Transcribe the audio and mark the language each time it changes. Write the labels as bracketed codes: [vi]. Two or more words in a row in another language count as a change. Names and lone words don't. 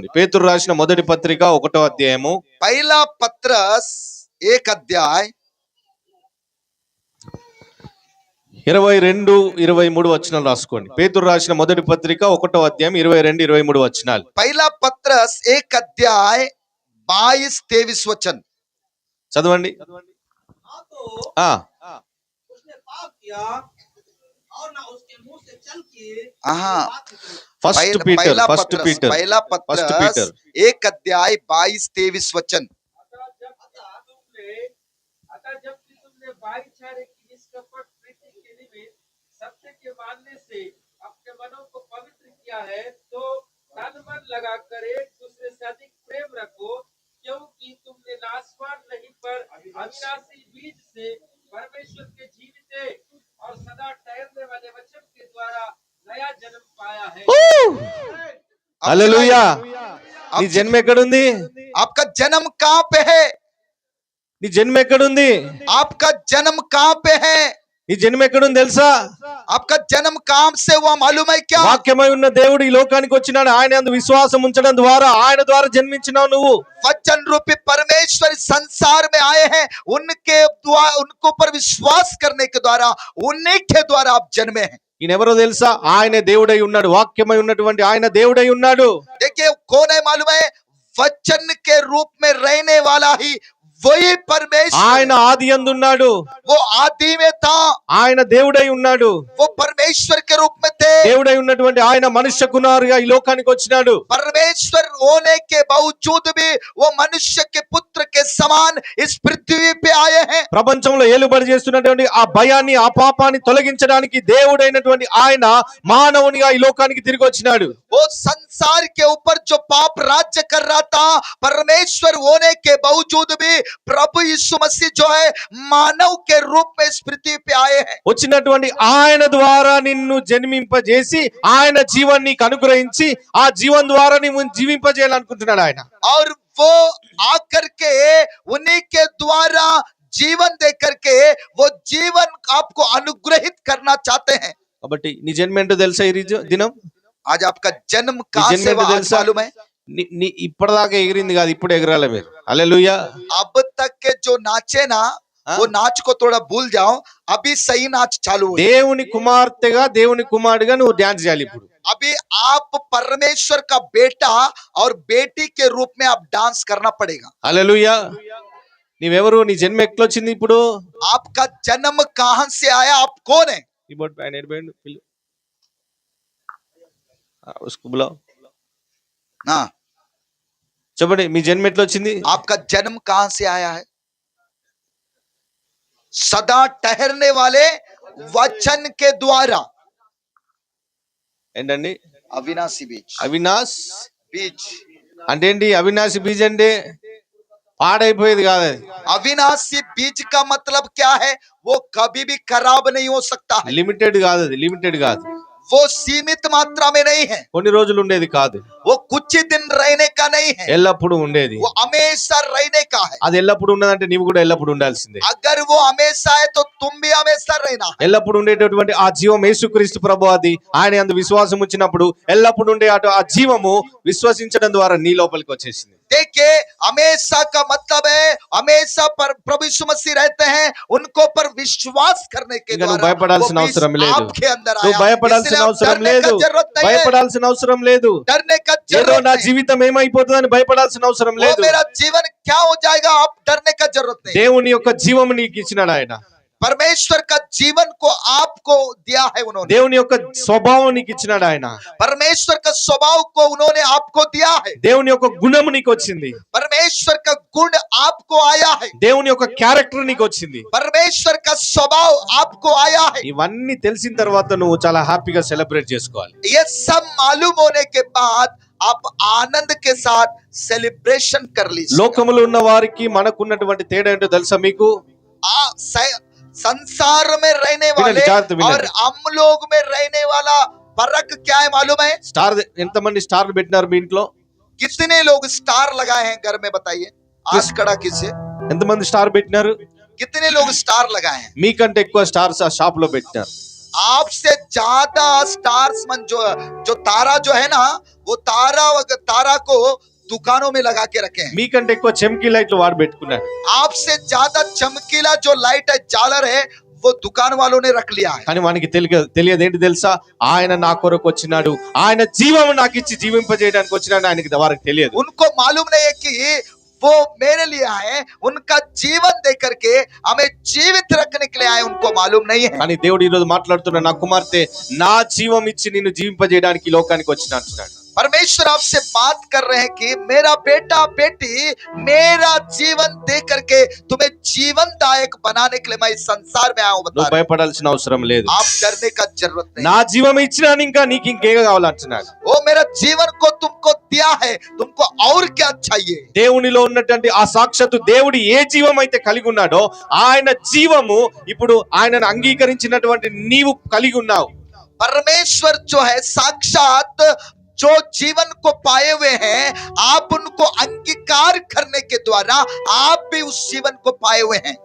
[te] పేతురు రాసిన మొదటి పత్రిక 1వ అధ్యాయము [hi] पहला पत्रस 1 अध्याय [te] 22-23 వచనాలు రాసుకోండి. పేతురు రాసిన మొదటి పత్రిక 1వ అధ్యాయం 22-23 వచనాలు. [hi] पहला पत्रस 1 अध्याय 22-23 वचन [te] చదవండి. [hi] हाँ तो ఆ उसने पाप किया और ना उसके मुंह से चल के हाँ। बात निकली। [te] ఫస్ట్ పీటర్ [hi] पहला [te] ఫస్ట్ పీటర్ [hi] पहला फर्स्ट पत्रस पीटर 1 अध्याय 22-23 वचन। अतः जबकि तुमने भाईचारे की निष्कपट प्रीति के निमित्त सत्य के मानने से अपने मनों को पवित्र किया है, तो तन मन लगाकर एक दूसरे से अधिक प्रेम रखो, क्योंकि तुमने नाशवान नहीं पर अविनाशी बीज से परमेश्वर के जीवित और सदा ठहरने वाले वचन के द्वारा नया जन्म पाया है। [te] హల్లెలూయా. నీ జన్మ ఎక్కడుంది? [hi] आपका जन्म कहां पे है? [te] నీ జన్మ ఎక్కడుంది? [hi] आपका जन्म कहां पे है? [te] నీ జన్మ ఎక్కడుంది తెలుసా? [hi] आपका जन्म कहां से हुआ मालूम है क्या? [te] వాక్యమై ఉన్న దేవుడు ఈ లోకానికి వచ్చినాడు. ఆయన యందు విశ్వాసం ఉంచడం ద్వారా, ఆయన ద్వారా జన్మించినావు నువ్వు. [hi] वचन रूपी परमेश्वर इस संसार में आए हैं, उनके द्वारा, उनको पर विश्वास करने के द्वारा, उन्हीं के द्वारा आप जन्मे हैं। [te] ఈయన ఎవరో తెలుసా? ఆయన దేవుడై ఉన్నాడు. వాక్యమై ఉన్నటువంటి ఆయన దేవుడై ఉన్నాడు. [hi] देखिए कौन है मालूम है? वचन के रूप में रहने वाला ही वही परमेश्वर, [te] ఆయన ఆది యందు ఉన్నాడు. [hi] वो आदि में था, [te] ఆయన దేవుడై ఉన్నాడు. [hi] वो परमेश्वर के रूप में थे। [te] దేవుడై ఉన్నటువంటి ఆయన మనుష్య కుమారుగా ఈ లోకానికి వచ్చినాడు. [hi] परमेश्वर होने के बावजूद भी वो मनुष्य के पुत्र के समान इस पृथ्वी पे आए हैं। [te] ప్రపంచంలో ఏలుబడి చేస్తున్నటువంటి ఆ భయాన్ని, ఆ పాపాన్ని తొలగించడానికి దేవుడైనటువంటి ఆయన మానవునిగా ఈ లోకానికి తిరిగి వచ్చినాడు. [hi] वो संसार के ऊपर जो पाप राज्य कर रहा था, परमेश्वर होने के बावजूद भी प्रभु यीशु मसीह जो है मानव के रूप में इस पृथ्वी पे आए हैं। [te] వచ్చినటువంటి ఆయన ద్వారా నిన్ను జన్మింపజేసి ఆయన జీవాన్ని నీకు అనుగ్రహించి ఆ జీవం ద్వారా నీవు జీవింపజేయాలనుకుంటున్నాడు ఆయన. [hi] और वो आकर के उन्हीं के द्वारा जीवन दे करके वो जीवन आपको अनुग्रहित करना चाहते हैं। [te] కాబట్టి నీ జన్మ ఏంటో తెలుసా? ఈ దినం [hi] आज आपका जन्म कहां जन्म से हुआ तो आज दिल मालूम है? [te] నీ ఇప్పటిదాకా ఎగిరింది కాదు, ఇప్పుడు ఎగరాలి మీరు. హల్లెలూయా. [hi] अब तक के जो नाचे ना, वो नाच को थोड़ा भूल जाओ, अभी सही नाच चालू हो। [te] దేవుని కుమార్తెగా, దేవుని కుమారుడిగా నువ్వు డాన్స్ చేయాలి ఇప్పుడు. [hi] अभी आप परमेश्वर का बेटा और बेटी के रूप में आप डांस करना पड़ेगा। [te] హల్లెలూయా. నీవెవరు? నీ జన్మ ఎట్లొచ్చింది ఇప్పుడు? [hi] आपका जन्म कहां से आया? आप कौन है? [te] కీబోర్డ్ పైన ఎడిపోయిండు పిల్లు. [hi] उसको बुलाओ. हाँ, [te] చెప్పండి మీ జన్మ ఎట్లొచ్చింది? [hi] आपका जन्म कहां से आया है? सदा ठहरने वाले वचन के द्वारा। [te] ఏంటండి? [hi] अविनाशी बीज, [te] అవినాష్ [hi] बीज [te] అంటే ఏంటి? అవినాశి బీజ్ అంటే పాడైపోయేది కాదు అది. [hi] अविनाशी बीज का मतलब क्या है? वो कभी भी खराब नहीं हो सकता है, [te] లిమిటెడ్ కాదు, అది లిమిటెడ్ కాదు, [hi] वो सीमित मात्रा में नहीं है, [te] కొన్ని రోజులు ఉండేది కాదు, [hi] वो कुछ ही दिन रहने का नहीं है, [te] ఎల్లప్పుడూ ఉండేది. [hi] वो हमेशा रहने का है। [te] అది ఎల్లప్పుడు ఉన్నదంటే నీవు కూడా ఎల్లప్పుడు ఉండాల్సిందే. [hi] अगर वो हमेशा है तो तुम भी हमेशा रहना है। [te] ఎల్లప్పుడు ఉండేటటువంటి ఆ జీవం యేసుక్రీస్తు ప్రభు, అది ఆయన యందు విశ్వాసం ఉంచినప్పుడు ఎల్లప్పుడు ఉండే ఆ జీవము విశ్వసించడం ద్వారా నీ లోపలికి వచ్చేసింది. [hi] देखिए, हमेशा का मतलब है हमेशा पर प्रभु यीशु मसीह रहते हैं, उनको पर विश्वास करने के [te] ఇంకా నువ్వు [hi] द्वारा [te] భయపడాల్సిన [hi] वो [te] అవసరం [hi] बीज [te] లేదు, [hi] आपके अंदर [te] నువ్వు [hi] आया। [te] భయపడాల్సిన [hi] इसलिए आप [te] అవసరం [hi] डरने [te] లేదు, [hi] का जरूरत नहीं है, [te] భయపడాల్సిన అవసరం లేదు. [hi] डरने का [te] ఏదో [hi] जरूरत [te] నా [hi] नहीं, [te] జీవితం ఏమైపోతుందని భయపడాల్సిన అవసరం [hi] वो [te] లేదు. [hi] मेरा जीवन क्या हो जाएगा, आप डरने का जरूरत नहीं। [te] దేవుని యొక్క జీవము నీకు ఇచ్చినాడు ఆయన. [hi] परमेश्वर का जीवन को आपको दिया है उन्होंने, [te] దేవుని యొక్క స్వభావం నీకు ఇచ్చినాడు ఆయన. [hi] परमेश्वर का स्वभाव को उन्होंने आपको दिया है, [te] దేవుని యొక్క గుణము నీకు వచ్చింది, [hi] परमेश्वर का गुण आपको आया है, [te] దేవుని యొక్క క్యారెక్టర్ నీకు వచ్చింది. [hi] परमेश्वर का स्वभाव आपको आया है। [te] ఇవన్నీ తెలిసిన తర్వాత నువ్వు చాలా హ్యాపీగా సెలబ్రేట్ చేసుకోవాలి. [hi] ये सब मालूम होने के बाद आप आनंद के साथ सेलिब्रेशन कर लीजिए। [te] లోకములో ఉన్న వారికి మనకున్నటువంటి తేడా ఏంటో తెలుసా మీకు? [hi] संसार में रहने वाले जागृत विनय। और हम लोग में रहने वाला फर्क क्या है मालूम है? [te] స్టార్ ఎంతమంది స్టార్లు పెట్టినారు మీ ఇంట్లో? [hi] कितने लोग स्टार लगाए हैं घर में, बताइए आज खड़ा किसे? [te] ఎంతమంది స్టార్ పెట్టినారు? [hi] कितने लोग स्टार लगाए हैं? [te] మీకంటే ఎక్కువ స్టార్స్ ఆ షాప్ లో పెట్టినారు. [hi] आपसे ज्यादा स्टार्स मन जो तारा जो है ना, वो तारा को दुकानों में लगा के रखे हैं। [te] మీకంటే ఎక్కువ చెమ్కి లైట్లు వాడు పెట్టుకున్నాడు. [hi] आपसे ज्यादा चमकीला जो लाइट है, झालर है, वो दुकान वालों ने रख लिया है। [te] కానీ వానికి తెలియదు ఏంటి తెలుసా? ఆయన నా కొరకు వచ్చినాడు, ఆయన జీవం నాకు ఇచ్చి జీవింపజేయడానికి వచ్చినాడు, ఆయనకి వారికి తెలియదు. [hi] उनको मालूम नहीं है कि वो मेरे लिए आए, उनका जीवन दे करके हमें जीवित रखने के लिए आए, उनको मालूम नहीं है। [te] కానీ దేవుడు ఈ రోజు మాట్లాడుతున్న నా కుమార్తె నా జీవం ఇచ్చి నిన్ను జీవింపజేయడానికి ఈ లోకానికి వచ్చిన అంటున్నాడు. [hi] परमेश्वर आपसे बात कर रहे हैं कि मेरा बेटा बेटी मेरा जीवन दे करके तुम्हें जीवनदायक बनाने के लिए मैं इस संसार में आया हूं। बता [te] నువ్వు [hi] रहे हैं। [te] భయపడాల్సిన అవసరం లేదు. [hi] आप डरने का जरूरत नहीं। [te] నా జీవం ఇచ్చినాను, ఇంకా నీకు ఇంకేం కావాలంటున్నాడు. [hi] वो मेरा जीवन को तुमको दिया है, तुमको और क्या चाहिए? [te] దేవునిలో ఉన్నటువంటి ఆ సాక్షాత్తు దేవుడు ఏ జీవం అయితే కలిగి ఉన్నాడో ఆయన జీవము ఇప్పుడు ఆయనను అంగీకరించినటువంటి నీవు కలిగి ఉన్నావు. [hi] परमेश्वर जो है साक्षात जो जीवन को पाए हुए हैं, आप उनको अंगीकार करने के द्वारा आप भी उस जीवन को पाए हुए हैं,